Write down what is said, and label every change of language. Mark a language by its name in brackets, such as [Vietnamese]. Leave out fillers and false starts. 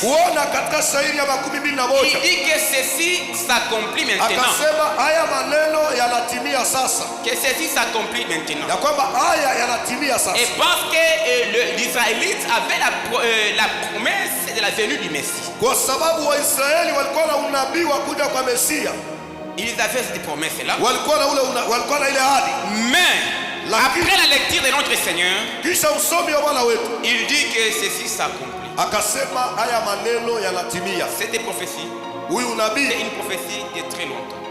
[Swahili] Bwana katika shairi ya 21 [French] il dit que ceci s'accomplit maintenant. [Swahili] akasema haya maneno yanatimia sasa, [French] Que ceci s'accomplit maintenant. [Swahili] ya kwamba haya yanatimia sasa, [French] Et parce que l'Israélite avait la promesse de la venue du Messie. [Swahili] kwa sababu Waisraeli walikuwa na unabii wa kuja kwa Mesia, [French] Ils avaient cette promesse-là. [Swahili] walikuwa na ile ahadi. [French] Mais [Swahili] Lakini [French] après la lecture de notre Seigneur, [Swahili] kisha usomi wa Bwana wetu [French] il dit que ceci s'accomplit. [Swahili] akasema haya maneno yanatimia. [French] Cette prophétie [Swahili] Huyu [French] C'est [Swahili] nabii, [French] une prophétie de très longtemps.